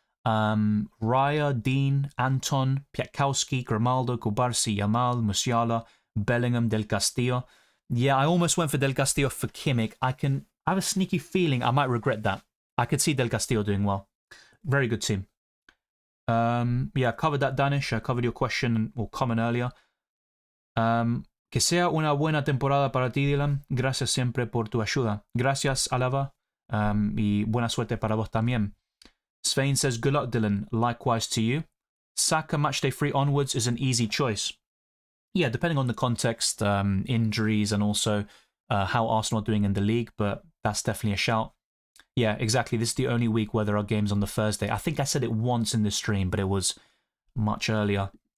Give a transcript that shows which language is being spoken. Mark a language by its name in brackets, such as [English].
[English] Raya, Dean, Anton, Piatkowski, Grimaldo, Kubarsi, Yamal, Musiala, Bellingham, Del Castillo. Yeah, I almost went for Del Castillo for Kimmich. I have a sneaky feeling I might regret that. I could see Del Castillo doing well. Very good team. Yeah, I covered that, Danish. I covered your question or comment earlier. [Spanish] Que sea una buena temporada para ti, Dylan. Gracias siempre por tu ayuda. Gracias, Alava. Y buena suerte para vos también. [English] Svein says, good luck, Dylan. Likewise to you. Saka matchday 3 onwards is an easy choice. Yeah, depending on the context, injuries, and also how Arsenal are doing in the league, but that's definitely a shout. Yeah, exactly. This is the only week where there are games on the Thursday. I think I said it once in this stream, but it was much earlier.